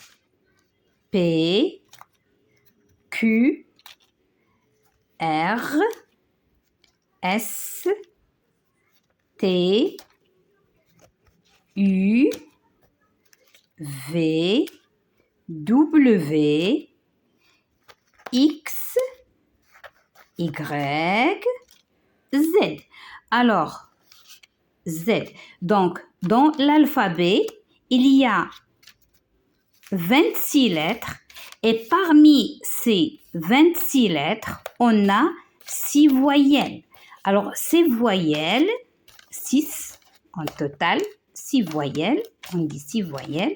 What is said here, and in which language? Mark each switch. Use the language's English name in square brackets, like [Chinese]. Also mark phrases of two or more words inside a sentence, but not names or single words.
[French] P, Q, R, S, T, U, V, W, X, Y, Z. Alors, Z. Donc, dans l'alphabet, il y a 26 lettres et parmi ces 26 lettres, on a 6 voyelles. Alors, ces voyelles, 6 en total, 6 voyelles, on dit 6 voyelles.